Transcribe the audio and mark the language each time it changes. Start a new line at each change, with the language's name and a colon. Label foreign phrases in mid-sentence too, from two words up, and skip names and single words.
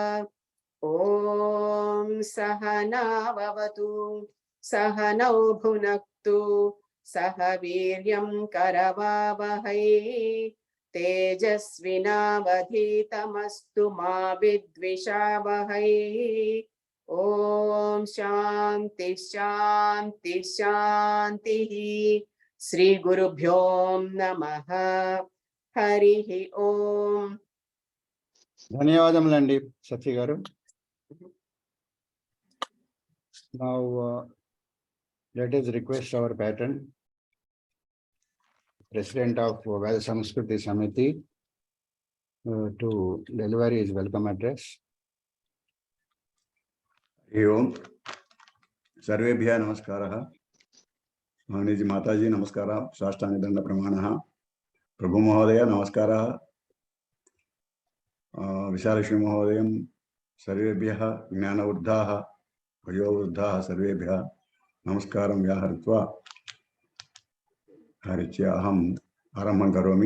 Sanskrit: ॐ सहनाववतु सहनौ भुनक्तु सह वीर्यं करवावहै तेजस्विनावधीतमस्तु मा विद्विषावहै। ॐ शान्ति शान्ति शान्तिः। श्री गुरुभ्यो नमः। हरिः ओम।
Telugu: ధన్యవాదములండి సత్య గారు.
English: Now let us request our patron, President of Veda Samskruti Samiti, to deliver his welcome address.
Sanskrit: एवं सर्वेभ्यः नमस्कारः। माननीय माताजी नमस्कारः। साष्टांगदंड प्रमाणः। प्रभु महोदय नमस्कारः। विशालक्ष्मी महोदयं सर्वेभ्यः ज्ञानवृद्धाः वयोवृद्धाः सर्वेभ्यः नमस्कारं व्याहृत्वा हरित्य अहम् आरम्भं करोमि।